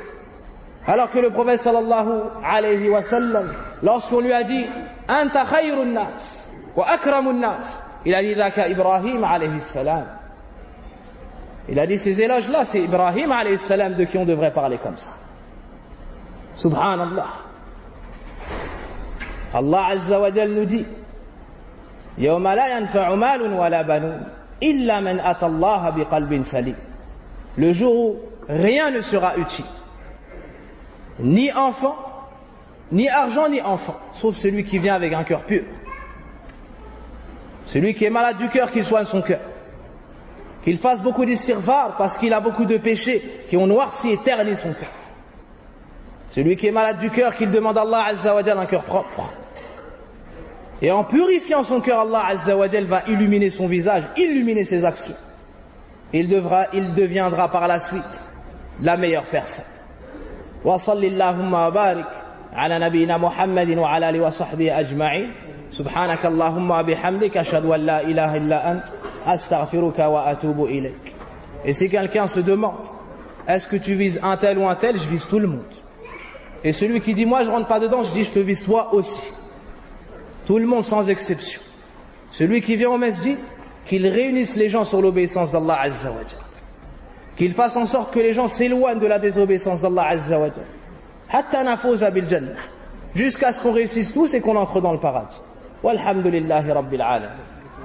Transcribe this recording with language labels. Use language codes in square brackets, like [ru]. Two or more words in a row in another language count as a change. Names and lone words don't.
[fr] Alors que le prophète [ar] صلى الله عليه وسلم, [fr] lorsqu'on lui a dit [ar] أنت خير الناس وأكرم الناس, [fr] il a dit [ar] ذاك إبراهيم عليه السلام. [fr] Il a dit ces éloges là, c'est Ibrahim [ar] عليه السلام [fr] de qui on devrait parler comme ça. [ar] سبحان الله. الله عز وجل [fr] nous dit [ar] يوم لا ينفع مال ولا بنون إلا من أتى الله بقلب سليم. [fr] Le jour où rien ne sera utile, ni enfant, ni argent, ni enfant, sauf celui qui vient avec un cœur pur. Celui qui est malade du cœur, qu'il soigne son cœur, qu'il fasse beaucoup d'istighfar parce qu'il a beaucoup de péchés qui ont noirci et terni son cœur. Celui qui est malade du cœur, qu'il demande à Allah [ar] عز وجل [fr] un cœur propre. Et en purifiant son cœur, Allah [ar] عز وجل [fr] va illuminer son visage, illuminer ses actions. Il deviendra par la suite la meilleure personne. [ar] وصلى الله وبارك على نبينا محمد وعلى آله وصحبه أجمعين. سبحانك اللهم وبحمدك أشهد أن لا إله إلا أنت أستغفرك وأتوب إليك. [fr] Et si quelqu'un se demande est-ce que tu vises un tel ou un tel, je vise tout le monde. Et celui qui dit moi je rentre pas dedans, je dis je te vise toi aussi. Tout le monde sans exception. Celui qui vient au masjid, qu'il réunisse les gens sur l'obéissance d'Allah [ar] عز وجل. [fr] Qu'il fasse en sorte que les gens s'éloignent de la désobéissance d'Allah [ar] عز وجل. حتى نفوز بالجنة. [fr] Jusqu'à ce qu'on réussisse tous et qu'on entre dans le paradis. [ar] والحمد لله رب العالمين.